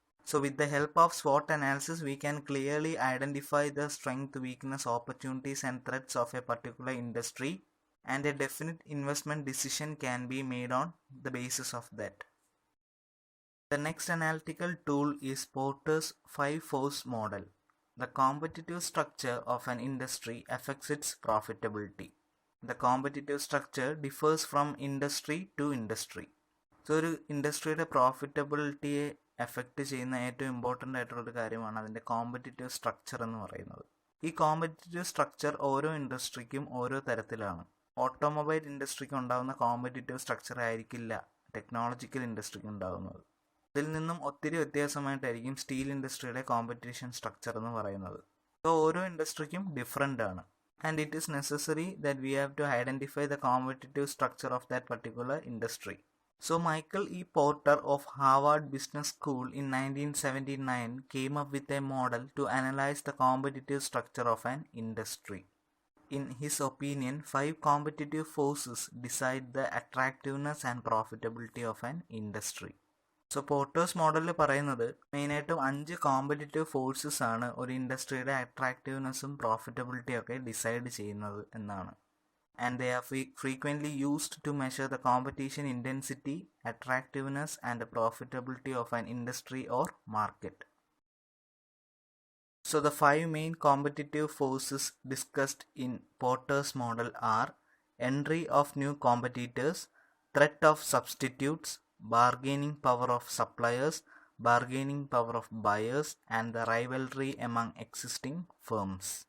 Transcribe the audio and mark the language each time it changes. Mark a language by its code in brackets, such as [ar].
[en] So with the help of SWOT analysis, we can clearly identify the strength, weakness, opportunities and threats of a particular industry, and a definite investment decision can be made on the basis of that. The next analytical tool is Porter's 5-force model. The competitive structure of an industry affects its profitability. The competitive structure differs from industry to industry. [ml] So ഒരു ഇൻഡസ്ട്രിയുടെ പ്രോഫിറ്റബിലിറ്റിയെ effect ചെയ്യുന്ന ഏറ്റവും important ആയിട്ടുള്ളൊരു കാര്യമാണ് അതിൻ്റെ competitive structure എന്ന് പറയുന്നത്. ഈ competitive structure ഓരോ ഇൻഡസ്ട്രിക്കും ഓരോ തരത്തിലാണ്. ഓട്ടോമൊബൈൽ ഇൻഡസ്ട്രിക്ക് ഉണ്ടാകുന്ന കോമ്പറ്റിറ്റീവ് സ്ട്രക്ചർ ആയിരിക്കില്ല ടെക്നോളജിക്കൽ ഇൻഡസ്ട്രിക്ക് ഉണ്ടാകുന്നത്. ഇതിൽ നിന്നും ഒത്തിരി വ്യത്യാസമായിട്ടായിരിക്കും സ്റ്റീൽ ഇൻഡസ്ട്രിയുടെ കോമ്പറ്റീഷൻ സ്ട്രക്ചർ എന്ന് പറയുന്നത്. സോ ഓരോ ഇൻഡസ്ട്രിക്കും ഡിഫറെൻ്റ് ആണ്. [en] And it is necessary that we have to identify the competitive structure of that particular industry. So Michael.E.Porter of Harvard Business School in 1979 came up with a model to analyze the competitive structure of an industry. In his opinion, 5 competitive forces decide the attractiveness and profitability of an industry. [ml] So Porter's മോഡലിൽ പറയുന്നത് മെയിനായിട്ടും 5 competitive forces ആണ് ഒരു ഇൻഡസ്ട്രിയുടെ അട്രാക്റ്റീവ്നെസ്സും പ്രോഫിറ്റബിലിറ്റിയും ഒക്കെ decide ചെയ്യുന്നത് എന്നാണ്. [en] And they are frequently used to measure the competition intensity, attractiveness and profitability of an industry or market. So the 5 main competitive forces discussed in Porter's model are entry of new competitors, threat of substitutes, bargaining power of suppliers, bargaining power of buyers, and the rivalry among existing firms.